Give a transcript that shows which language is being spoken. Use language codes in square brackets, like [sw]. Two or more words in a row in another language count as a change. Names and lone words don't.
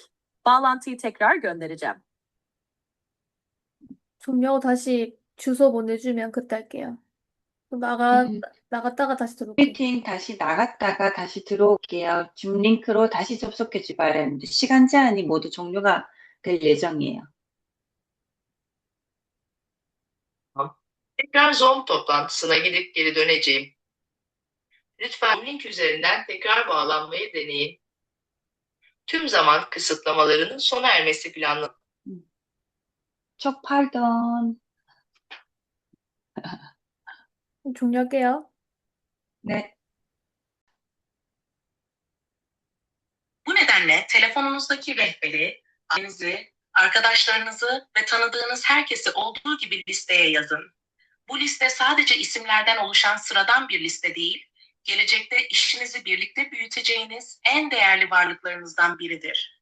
[tr] Bağlantıyı tekrar göndereceğim. [ko] 종료 다시 주소 보내주면 그때 할게요. 나갔다가 다시 들어올게요. 미팅 다시 나갔다가 다시 들어올게요. 줌 링크로 다시 접속해 주기 바랍니다. 시간 제한이 모두 종료가 될 예정이에요. [tr] Tekrar Zoom toplantısına gidip geri döneceğim. Lütfen link üzerinden tekrar bağlanmayı deneyin. Tüm zaman kısıtlamalarının sona ermesi planlanıyor. Çok pardon. [ko] 종료할게요. 네. [tr] Bu nedenle telefonunuzdaki rehberi, ailenizi, arkadaşlarınızı ve tanıdığınız herkesi olduğu gibi listeye yazın. Bu liste sadece isimlerden oluşan sıradan bir liste değil, gelecekte işinizi birlikte büyüteceğiniz en değerli varlıklarınızdan biridir.